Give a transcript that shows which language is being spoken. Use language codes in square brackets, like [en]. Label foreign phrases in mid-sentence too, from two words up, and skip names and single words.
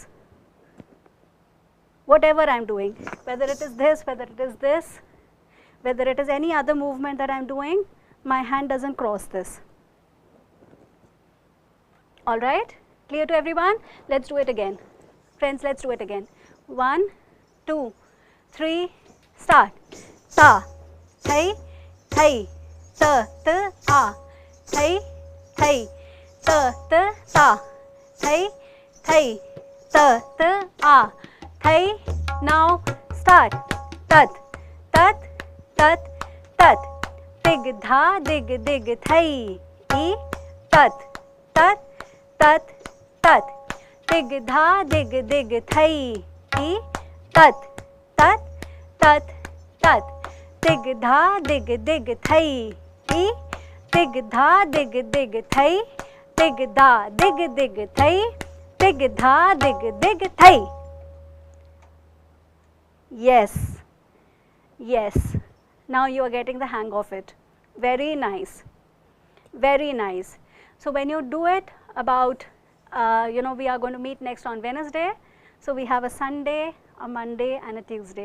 [en] Whatever I am doing, whether it is this, whether it is this, whether it is any other movement that I am doing, my hand doesn't cross this. All right, clear to everyone? Let's do it again. Friends, let's do it again. 1, 2, 3, start. Ta, thai, thai, ta, ta, a, thai, thai, ta, ta, ta, thai, thai, ta, ta, a, thai. Now start. Tat, tat, tat, tat. Dig, dha, dig, dig, thai, e, tat, tat, tat, tat. Dig, dha, dig, dig, thai, e, tat, tat, tat, tat. Dig, dha, dig, dig, thai, e, dig, dha, dig, dig, thai, dig, da, dig, dig, thai, dig, dha, dig, dig, thai. Yes, yes. Now you are getting the hang of it. Very nice, very nice. So when you do it about, we are going to meet next on Wednesday. So we have a Sunday, a Monday and a Tuesday.